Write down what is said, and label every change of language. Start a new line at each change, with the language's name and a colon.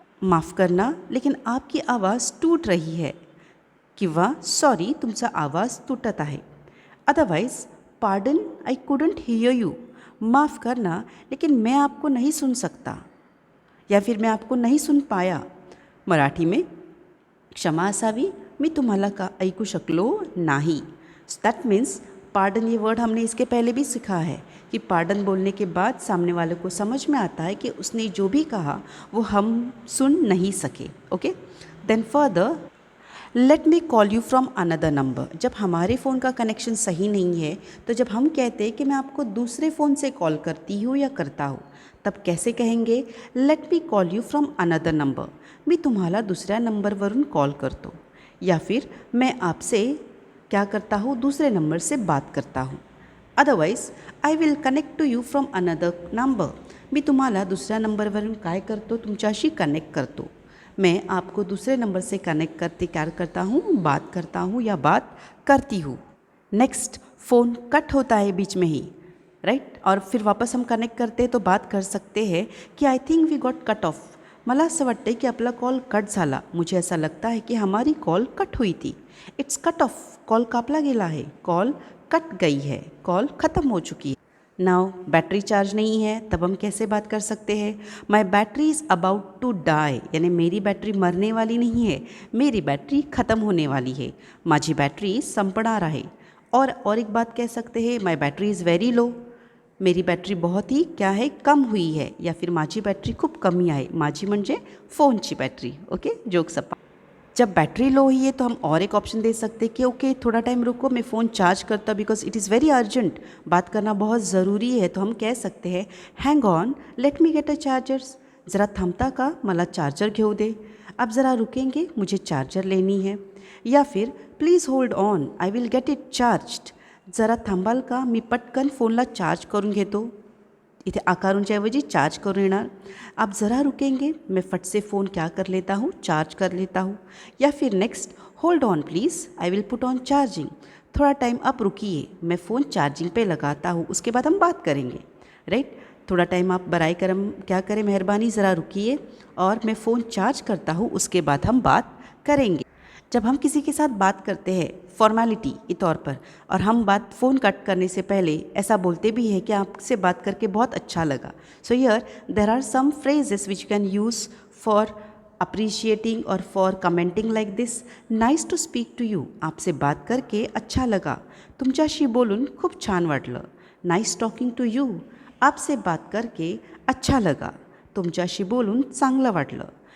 Hindi: माफ़ करना लेकिन आपकी आवाज़ टूट रही है.
Marathi: किंवा सॉरी तुमचा आवाज़ तुटत आहे.
English: Otherwise pardon I couldn't hear you.
Hindi: माफ़ करना लेकिन मैं आपको नहीं सुन सकता, या फिर मैं आपको नहीं सुन पाया. मराठी में
Marathi: क्षमा असावी, मी तुम्हाला का ऐकू शकलो नाही.
Hindi: दैट मीन्स पार्डन, ये वर्ड हमने इसके पहले भी सीखा है कि पार्डन बोलने के बाद सामने वाले को समझ में आता है कि उसने जो भी कहा वो हम सुन नहीं सके. Okay.
English: Then further let me call you from another number.
Hindi: जब हमारे फ़ोन का कनेक्शन सही नहीं है, तो जब हम कहते हैं कि मैं आपको दूसरे फ़ोन से कॉल करती हूँ या करता हूँ, तब कैसे कहेंगे.
English: Let me call you from another number.
Marathi: मी तुम्हाला दुसऱ्या नंबरवरून कॉल करतो,
Hindi: या फिर मैं आपसे क्या करता हूँ दूसरे नंबर से बात करता हूँ.
English: Otherwise I will connect to you from another number.
Marathi: मी तुम्हाला दुसऱ्या नंबरवरून काय करतो, तुमच्याशी कनेक्ट करतो.
Hindi: मैं आपको दूसरे नंबर से कनेक्ट करते क्या करता हूँ, बात करता हूँ या बात करती हूँ. नेक्स्ट, फ़ोन कट होता है बीच में ही. राइट. और फिर वापस हम कनेक्ट करते हैं तो बात कर सकते हैं कि
English: I think we got cut off.
Marathi: मला असं वाटतं की आपला कॉल कट झाला.
Hindi: मुझे ऐसा लगता है कि हमारी कॉल कट हुई थी.
English: It's cut off.
Hindi: कॉल कापला गेला है, कॉल कट गई है, कॉल ख़त्म हो चुकी है. नाउ बैटरी चार्ज नहीं है, तब हम कैसे बात कर सकते हैं.
English: My battery is about to die.
Hindi: यानी मेरी बैटरी मरने वाली नहीं है, मेरी बैटरी ख़त्म होने वाली है.
Marathi: माझी बैटरी संपणार आहे.
Hindi: और एक बात कह सकते हैं,
English: My battery is very low.
Hindi: मेरी बॅटरी बहुत ही क्या है कम हुई है.
Marathi: या फिर माझी बॅटरी खूप कमी आहे. माझी म्हणजे फोनची बॅटरी. ओके. जोक सपा.
Hindi: जब बैटरी लो हुई है तो हम और एक ऑप्शन दे सकते हैं कि ओके थोड़ा टाइम रुको, मैं फ़ोन चार्ज करता
English: because it is very urgent,
Hindi: बात करना बहुत ज़रूरी है. तो हम कह सकते हैं
English: hang on let me get a chargers,
Marathi: ज़रा थांबता का मला चार्जर घेऊ दे,
Hindi: आप ज़रा रुकेंगे मुझे चार्जर लेनी है. या फिर
English: please hold on I will get it charged,
Marathi: जरा थांबाल का मी पटकन फोनला चार्ज करून घेतो. इथे आकारूंच्या ऐवजी चार्ज करून येणार.
Hindi: आप ज़रा रुकेंगे मैं फट से फ़ोन क्या कर लेता हूँ, चार्ज कर लेता हूँ. या फिर next
English: hold on please I will put on charging,
Hindi: थोड़ा टाइम आप रुकिए मैं फ़ोन चार्जिंग पे लगाता हूँ, उसके बाद हम बात करेंगे. राइट, थोड़ा टाइम आप बराए करम क्या करें, मेहरबानी ज़रा रुकिए और मैं फ़ोन चार्ज करता हूँ, उसके बाद हम बात करेंगे. जब हम किसी के साथ बात करते हैं फॉर्मेलिटी के तौर पर और हम बात फ़ोन कट करने से पहले ऐसा बोलते भी है कि आपसे बात करके बहुत अच्छा लगा.
English: So here there are some phrases which you can use for appreciating और for commenting like this. Nice to speak to you,
Hindi: आपसे बात करके अच्छा लगा,
Marathi: तुमच्याशी बोलून खूप छान वाटलं.
English: nice talking to you,
Hindi: आपसे बात करके अच्छा लगा,
Marathi: तुमच्याशी बोलून चांगलं वाटलं.